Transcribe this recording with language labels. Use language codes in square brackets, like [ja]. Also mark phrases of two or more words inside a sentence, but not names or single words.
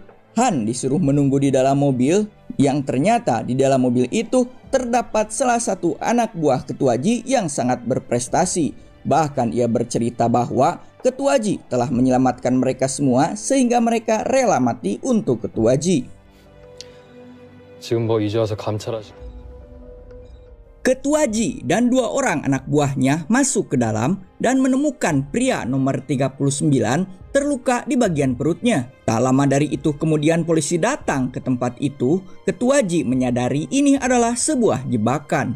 [id] Han disuruh menunggu di dalam mobil, yang ternyata di dalam mobil itu terdapat salah satu anak buah Ketua Ji yang sangat berprestasi. Bahkan ia bercerita bahwa Ketua Ji telah menyelamatkan mereka semua sehingga mereka rela mati untuk Ketua Ji. [ko] 지금 이제 와서 감찰하시. [id] Ketua Ji dan 2 orang anak buahnya masuk ke dalam dan menemukan pria nomor 39 terluka di bagian perutnya. Tak lama dari itu kemudian polisi datang ke tempat itu. Ketua Ji menyadari ini adalah sebuah jebakan.